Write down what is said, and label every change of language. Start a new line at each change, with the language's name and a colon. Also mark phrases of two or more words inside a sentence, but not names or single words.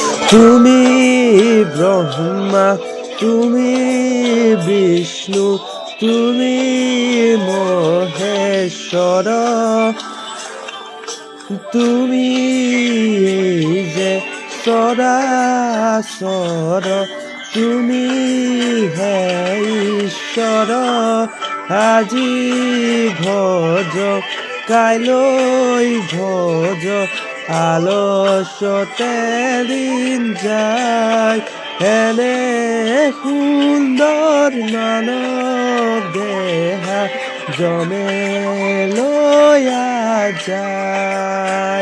Bangla: তুমি ব্রহ্মা, তুমি বিষ্ণু, তুমি মহেশ্বর, তুমি যে সরাসর, তুমি হে ঈশ্বর।
Assamese: আজি ভজ কাইলৈ ভজ, আলস্যতে দিন যায়। এনে সুন্দৰ মানৱ দেহা জমে লৈয়া যায়।